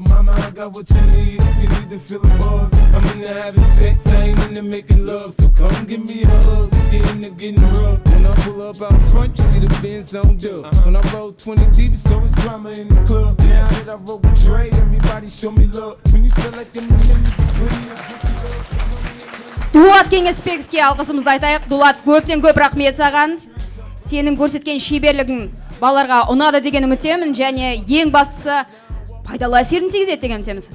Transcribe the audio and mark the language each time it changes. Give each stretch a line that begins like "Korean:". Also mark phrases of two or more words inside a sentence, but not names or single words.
English: Mama, I got what you need if you need to feel the buzz. I'm into having sex, I ain't into making love. So come give me a hug, if you're into getting rough. When I pull up out front, you see the Benz on dub. When I roll 20 deep, it's always drama in the club. Now that I roll with Dre, everybody show me love. When you select them,
Kazakh: Дулат Кеңесбековке алғысымызды айтайық. Дулат, көптен көп рахмет саған. Сенің көрсеткен шеберлігің балаларға ұнады деген үміттемін және ең бастысы пайдалы әсерін тигізеді деген үміттеміз.